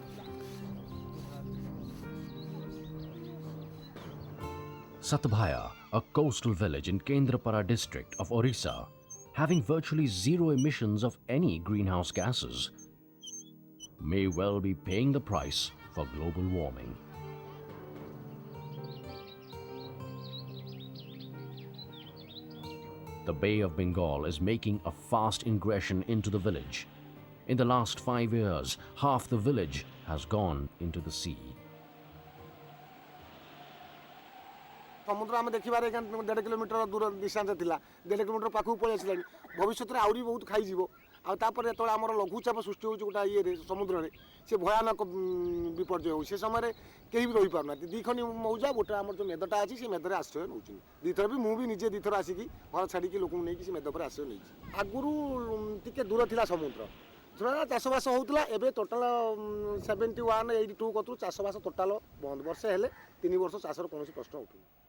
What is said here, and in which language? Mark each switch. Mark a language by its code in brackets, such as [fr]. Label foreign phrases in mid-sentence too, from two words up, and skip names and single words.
[en] Satyabhaya, a coastal village in Kendrapara district of Orissa, having virtually zero emissions of any greenhouse gases, may well be paying the price for global warming. The Bay of Bengal is making a fast ingression into the village. In the last 5 years, half the village has gone into the sea. [or] ସମୁଦ୍ର ଆମେ ଦେଖିବାରେ 1.5 କିଲୋମିଟର ଦୂର ଡିଷ୍ଟାନ୍ସ ଥିଲା 1.5 କିଲୋମିଟର ପାଖକୁ ପଳେଇ ଆସିଲାଣି ଭବିଷ୍ୟତରେ ଆହୁରି ବହୁତ ଖାଇଯିବ ଆଉ ତାପରେ ଯେତେବେଳେ ଆମର ଲଘୁଚାପ ସୃଷ୍ଟି ହେଉଛି ଗୋଟା ଇଏରେ ସମୁଦ୍ରରେ ସେ ଭୟାନକ ବିପର୍ଯ୍ୟୟ ହେଉଛି ସେ ସମୟରେ କେହି ବି ରହିପାରୁନାହାନ୍ତି ଦୁଇ ଖଣ୍ଡି ମୌଜା ଗୋଟେ ଆମର ଯେଉଁ ମେଦଟା ଅଛି ସେ ମେଦରେ ଆଶ୍ରୟ ନେଉଛନ୍ତି ଦୁଇଥର ବି ମୁଁ ବି ନିଜେ ଦୁଇଥର ଆସିକି ଘର ଛାଡ଼ିକି ଲୋକଙ୍କୁ ନେଇକି ସେ ମେଦ ଉପରେ ଆଶ୍ରୟ ନେଇଛି ଆଗରୁ ଟିକେ ଦୂର ଥିଲା ସମୁଦ୍ର ଚାଷବାସ ହେଉଥିଲା ଏବେ ଟୋଟାଲ 71 82 କତରୁ ଚାଷବାସ ଟୋଟାଲ ବନ୍ଦ ବର୍ଷେ ହେଲେ 3 ବର୍ଷ ଚାଷର କୌଣସି ପ୍ରଶ୍ନ ଉଠୁନି